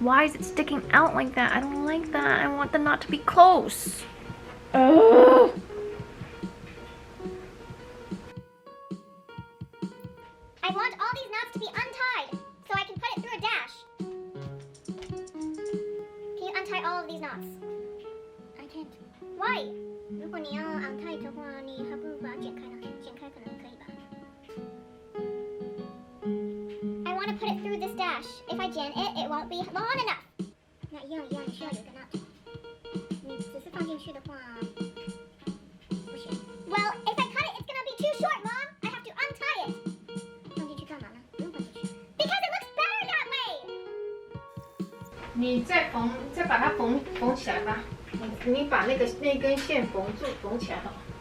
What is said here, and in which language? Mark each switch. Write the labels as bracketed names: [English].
[English] Why is it sticking out like that? I don't like that. I want the knot to be close. Ugh. I want all these knots to be untied so I can put it through a dash. Can you untie all of these knots? I can't. Why? [Chinese] 如果你要 untie 的话，你还不如把它剪开呢。剪开可能可以吧。 [English] I want to put it through this dash. If I jam it, it won't be long enough. [Chinese] 那一样，你需要有一个 knot。你只是放进去的话，不行。 [English] Well, if I cut it, it's gonna be too short, Mom. I have to untie it. [Chinese] 放进去干嘛呢？不用放进去。 [English] Because it looks better that way. [Chinese] 你再把它缝起来吧。你把那根线缝起来好了。